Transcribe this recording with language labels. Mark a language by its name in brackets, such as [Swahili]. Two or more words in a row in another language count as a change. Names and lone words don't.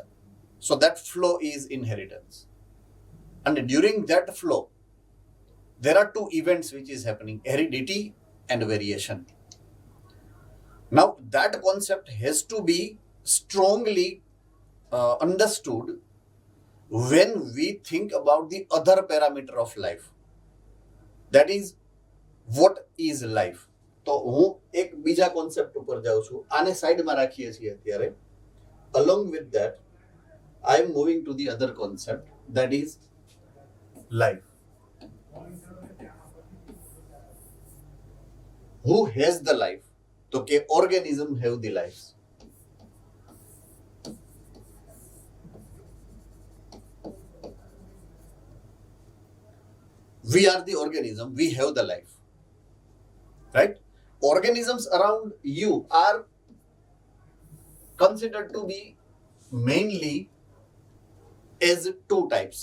[English] So that flow is inheritance. And during that flow, there are two events which is happening, heredity and variation. Now that concept has to be strongly understood when we think about the other parameter of life. That is, what is life? [Gujarati] તો હું એક બીજા કોન્સેપ્ટ ઉપર જાઉં છું, આને સાઈડમાં રાખીએ છીએ અત્યારે. [English] Along with that, I am moving to the other concept, that is life. Who has the life? [Gujarati] તો કે [English] organism have the lives. We are the organism, we have the life, right? Organisms around you are considered to be mainly as two types.